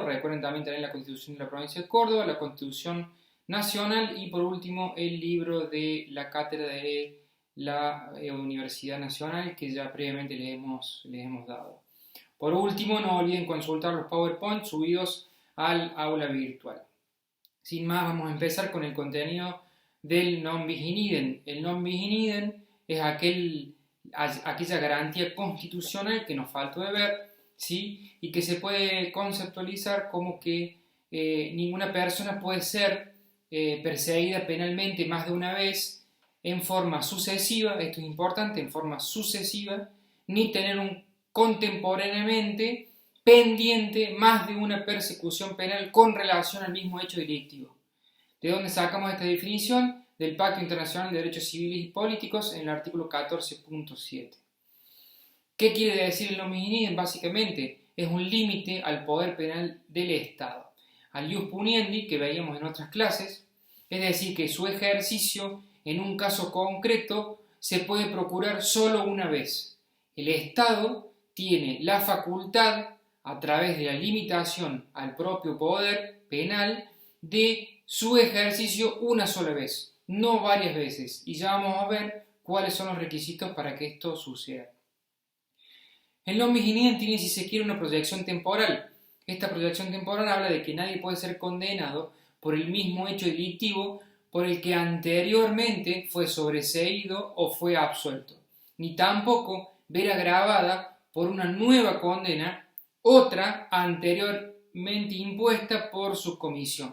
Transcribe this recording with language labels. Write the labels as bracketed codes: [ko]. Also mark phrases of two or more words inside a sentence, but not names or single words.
[es] Recuerden también tener la Constitución de la provincia de Córdoba, la Constitución Nacional y por último el libro de la cátedra de la Universidad Nacional que ya previamente les hemos dado. Por último, no olviden consultar los PowerPoint subidos al aula virtual. Sin más, vamos a empezar con el contenido del [la] non bis in idem. [es] El [la] non bis in idem [es] es aquella garantía constitucional que nos faltó de ver, ¿sí? Y que se puede conceptualizar como que ninguna persona puede ser perseguida penalmente más de una vez en forma sucesiva, esto es importante, en forma sucesiva, ni tener contemporáneamente pendiente más de una persecución penal con relación al mismo hecho delictivo. ¿De dónde sacamos esta definición? Del Pacto Internacional de Derechos Civiles y Políticos en el artículo 14.7. ¿Qué quiere decir el [la] non bis in idem? [es] Básicamente es un límite al poder penal del Estado, al [la] ius puniendi [es] que veíamos en otras clases, es decir, que su ejercicio en un caso concreto se puede procurar solo una vez. El Estado tiene la facultad, a través de la limitación al propio poder penal, de su ejercicio una sola vez, no varias veces. Y ya vamos a ver cuáles son los requisitos para que esto suceda. El [la] non bis in idem [es] tiene, si se quiere, una proyección temporal. Esta proyección temporal habla de que nadie puede ser condenado por el mismo hecho delictivo por el que anteriormente fue sobreseído o fue absuelto, ni tampoco ver agravada por una nueva condena otra anteriormente impuesta por su comisión.